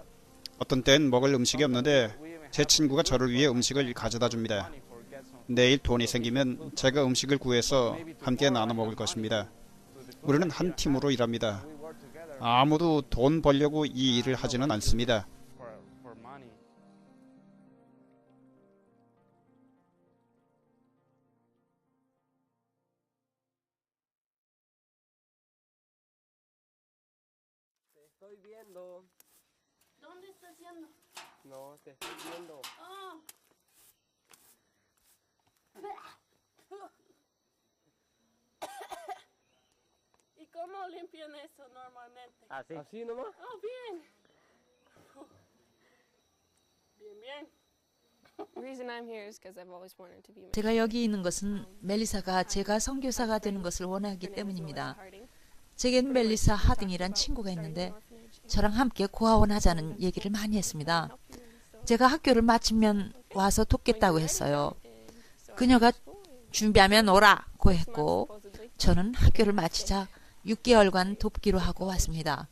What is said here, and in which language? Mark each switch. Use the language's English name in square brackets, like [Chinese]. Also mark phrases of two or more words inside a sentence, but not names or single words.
[Korean] 어떤 때는 먹을 음식이 없는데 제 친구가 저를 위해 음식을 가져다 줍니다. 내일 돈이 생기면 제가 음식을 구해서 함께 나눠 먹을 것입니다. 우리는 한 팀으로 일합니다. 아무도 돈 벌려고 이 일을 하지는 않습니다. [Spanish] Estoy viendo. ¿Dónde estás yendo? No, te estoy viendo. Oh. ¿Y cómo limpian eso normalmente? Así. ¿Así nomás? Oh, bien. Bien, bien. [English] The reason I'm here is because I've always wanted to be. [Korean] 제가 여기 있는 것은 멜리사가 제가 선교사가 되는 것을 원하기 때문입니다. 제겐 멜리사 하딩이란 친구가 있는데 저랑 함께 고아원하자는 얘기를 많이 했습니다. 제가 학교를 마치면 와서 돕겠다고 했어요. 그녀가 준비하면 오라고 했고 저는 학교를 마치자 6개월간 돕기로 하고 왔습니다.